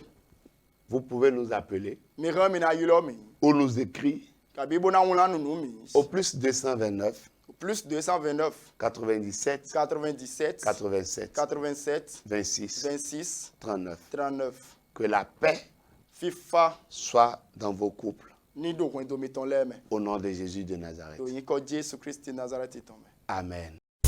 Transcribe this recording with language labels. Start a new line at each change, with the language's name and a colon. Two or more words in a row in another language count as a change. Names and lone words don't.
French: vous pouvez nous appeler
Fon: mi ran mi na yilo mi
French: ou nous écrire
Fon: kabi bona wula nunu mi
French: au plus 229 plus 229 97 97 87 87 26 26 39. 39 Que la paix FIFA soit dans vos couples
Fon: ni do wendo mi ton leme
French: au nom de Jésus de Nazareth.
Fon: do yin ko Jésus Christ Nazareth itome
French: Amen.